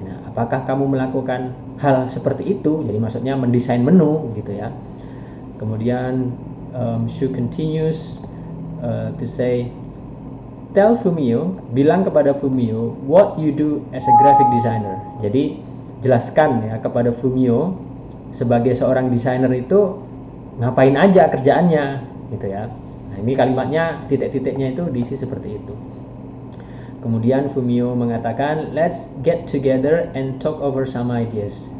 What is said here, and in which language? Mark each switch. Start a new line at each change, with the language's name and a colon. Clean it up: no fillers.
Indonesian: Nah, apakah kamu melakukan hal seperti itu? Jadi maksudnya mendesain menu gitu ya.
English: Kemudian Shu continues to say, tell Fumio,
Indonesian: bilang kepada Fumio
English: what you do as a graphic designer.
Indonesian: Jadi jelaskan ya kepada Fumio sebagai seorang desainer itu ngapain aja kerjaannya gitu ya. Nah, ini kalimatnya titik-titiknya itu diisi seperti itu. Kemudian Fumio mengatakan,
English: let's get together and talk over some ideas.